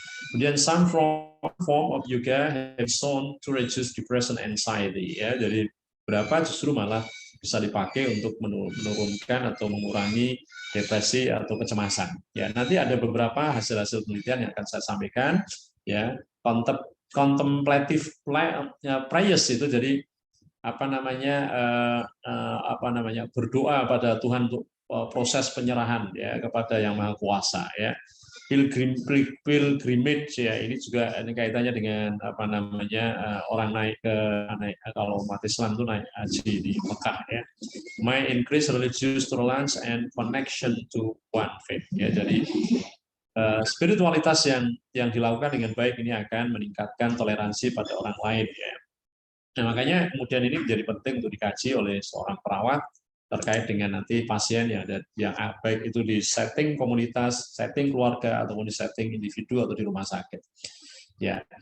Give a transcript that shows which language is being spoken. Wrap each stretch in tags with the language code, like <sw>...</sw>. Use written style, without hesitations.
<id>Kemudian</id> <en>some form of yoga have shown to reduce depression and anxiety ya.</en> <id>Jadi berapa justru malah bisa dipakai untuk menurunkan atau mengurangi depresi atau kecemasan. Ya, nanti ada beberapa hasil-hasil penelitian yang akan saya sampaikan ya. Contemplative prayers itu jadi berdoa pada Tuhan untuk proses penyerahan ya kepada Yang Maha Kuasa ya. Pilgrimage ya, ini juga ini kaitannya dengan orang naik kalau umat Islam itu naik haji di Mekah ya.</id> <en>May increase religious tolerance and connection to one faith ya.</en> <id>Jadi spiritualitas yang dilakukan dengan baik ini akan meningkatkan toleransi pada orang lain ya. Nah, makanya kemudian ini menjadi penting untuk dikaji oleh seorang perawat terkait dengan nanti pasien yang ada yang baik itu di setting komunitas, setting keluarga ataupun di setting individu atau di rumah sakit. Ya.</id>